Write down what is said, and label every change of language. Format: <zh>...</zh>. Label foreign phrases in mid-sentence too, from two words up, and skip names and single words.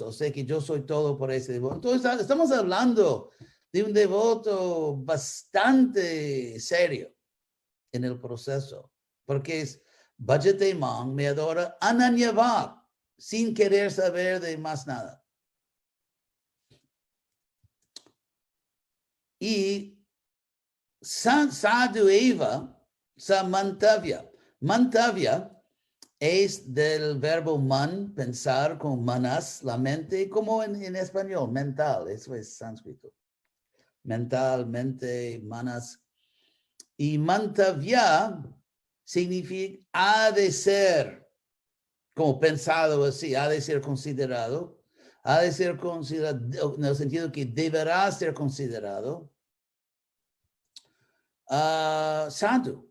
<es>O sea que yo soy todo por ese devoto. Entonces, estamos hablando de un devoto bastante serio en el proceso. Porque es</es> <sa>Bhajate Mam</sa> <es>me adora Ananyavak, sin querer saber de más nada.</es> <sa>Y sadhu eva samantavya.</sa> <es>Mantavya es del verbo man, pensar, con manas, la mente, como en español, mental, eso es sánscrito. Mental, mente, manas. Y mantavya significa ha de ser, como pensado así, ha de ser considerado en el sentido que deberá ser considerado sadhu.</es>